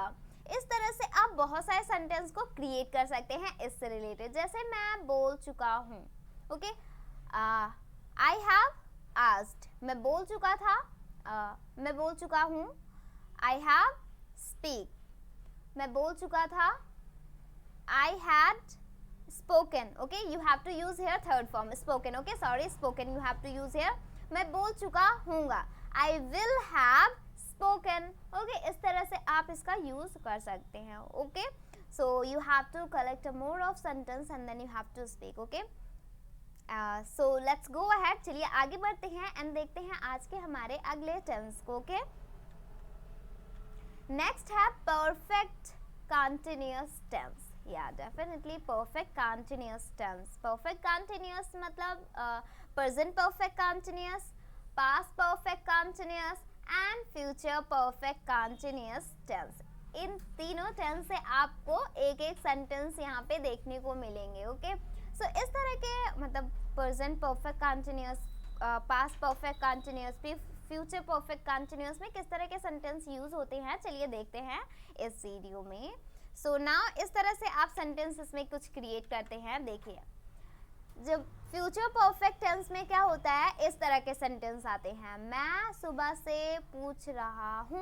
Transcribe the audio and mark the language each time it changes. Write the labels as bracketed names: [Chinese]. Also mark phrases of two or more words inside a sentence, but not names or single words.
[Hindi] इस तरह से आप बहुत सारे सेंटेंस को क्रिएट कर सकते हैं इससे रिलेटेड. जैसे मैं बोल चुका हूँ. ओके, [English] I have asked, [Hindi] मैं बोल चुका था, मैं बोल चुका हूँ. [English] I have speak, [Hindi] मैं बोल चुका था. [English] I had spoken. Okay, you have to use here third form spoken. Okay, sorry, spoken you have to use here. [Hindi] मैं बोल चुका हूँगा, [English] I will have spoken. [Hindi] Okay, इस तरह से आप इसका यूज कर सकते हैं. [English] Okay, so you have to collect a more of sentence and then you have to speak. Okay, so let's go ahead. [Hindi] चलिए आगे बढ़ते हैं and देखते हैं आज के हमारे अगले टेंस को. [English] Okay, next है perfect continuous tense. Yeah, definitely perfect continuous tense. Perfect continuous मतलब present perfect continuous, past perfect continuous and future perfect continuous tense. [Hindi] इन तीनों टेंस से आपको एक एक सेंटेंस यहाँ पे देखने को मिलेंगे. [English] okay, so [Hindi] इस तरह के मतलब [English] present perfect continuous, past perfect continuous, future perfect continuous [Hindi] में किस तरह के सेंटेंस यूज होते हैं चलिए देखते हैं इस वीडियो में. [English] so now [Hindi] इस तरह से आप सेंटेंसेस में कुछ क्रिएट करते हैं. देखिए जब [English] future perfect tense [Hindi] में क्या होता है, इस तरह के सेंटेंस आते हैं. मैं सुबह से पूछ रहा हूँ.